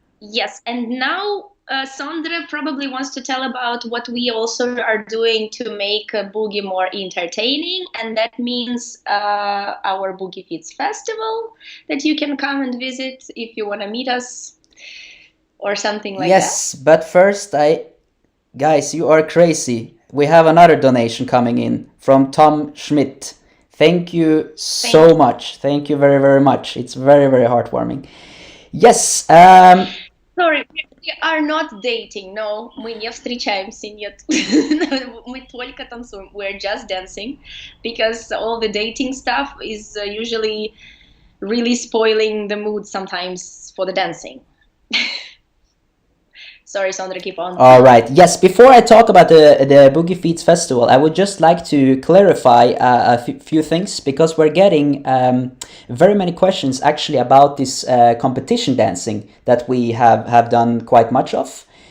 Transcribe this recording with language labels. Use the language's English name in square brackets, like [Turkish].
[English] Yes, and now Sondre probably wants to tell about what we also are doing to make Boogie more entertaining, and that means our Boogie Feeds Festival that you can come and visit if you want to meet us or something like that. Yes, but first, guys, you are crazy. We have another donation coming in from Tom Schmidt. Thank you so much. Thank you very, very much. It's very, very heartwarming. Yes. Sorry, we are not dating. [Russian] No, мы не встречаемся, нет. Мы только танцуем. [English] We're just dancing because all the dating stuff is usually really spoiling the mood sometimes for the dancing. Sorry, Sondre, keep on. All right. Yes, before I talk about the Boogie Feeds Festival, I would just like to clarify a few things because we're getting very many questions actually about this competition dancing that we have done quite much of.